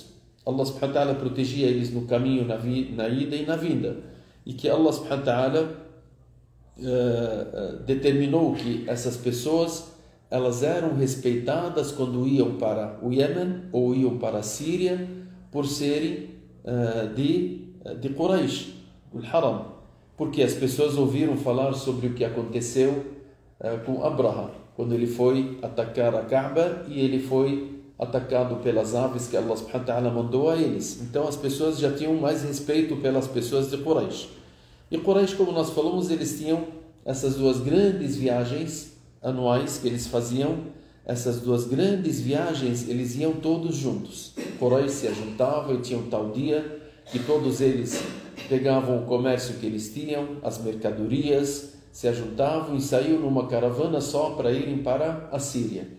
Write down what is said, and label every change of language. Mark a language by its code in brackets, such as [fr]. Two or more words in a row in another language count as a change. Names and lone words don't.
[pt] Allah [ar] سبحانه وتعالى [pt] protegia eles no caminho, na ida e na vinda. E que Allah [ar] سبحانه وتعالى [pt] determinou que essas pessoas elas eram respeitadas quando iam para o Iêmen ou iam para a Síria por serem de Quraysh, do Haram. Porque as pessoas ouviram falar sobre o que aconteceu com Abraha, quando ele foi atacar a Kaaba e ele foi atacado pelas aves que Allah [ar] سبحانه وتعالى [pt] mandou a eles. Então as pessoas já tinham mais respeito pelas pessoas de Quraysh. E Quraysh, como nós falamos, eles tinham essas duas grandes viagens anuais que eles faziam. Essas duas grandes viagens, eles iam todos juntos. Quraysh se juntavam e tinham tal dia que todos eles pegavam o comércio que eles tinham, as mercadorias, se ajuntavam e saíam numa caravana só para irem para a Síria.